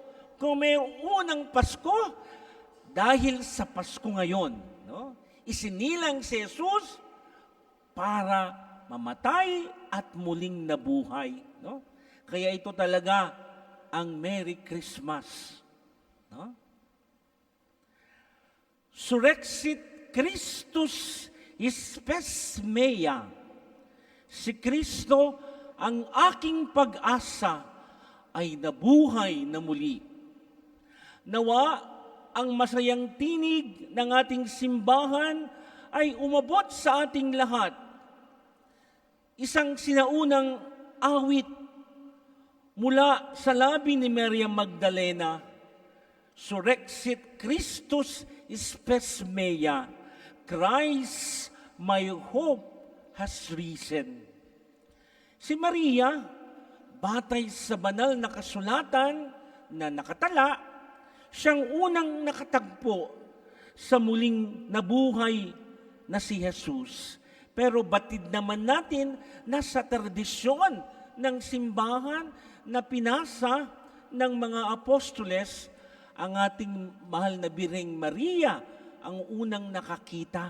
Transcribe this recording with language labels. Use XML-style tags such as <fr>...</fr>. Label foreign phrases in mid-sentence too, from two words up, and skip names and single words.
<tl>Kung may unang Pasko, dahil sa Pasko ngayon, isinilang si Jesus para mamatay at muling nabuhay. Kaya ito talaga ang</tl> <en>Merry Christmas.</en> <la>Surrexit Christus spes mea.</la> <tl>Si Kristo, ang aking pag-asa, ay nabuhay na muli. Nawa, ang masayang tinig ng ating simbahan ay umabot sa ating lahat. Isang sinaunang awit mula sa labi ni Maria Magdalena,</tl> <la>Surrexit Christus spes mea,</la> <en>Christ, my hope has risen.</en> <tl>Si Maria, batay sa banal na kasulatan na nakatala, siyang unang nakatagpo sa muling nabuhay na si Jesus. Pero batid naman natin na sa tradisyon ng simbahan na pinasa ng mga apostoles, ang ating mahal na Birheng Maria ang unang nakakita.</tl>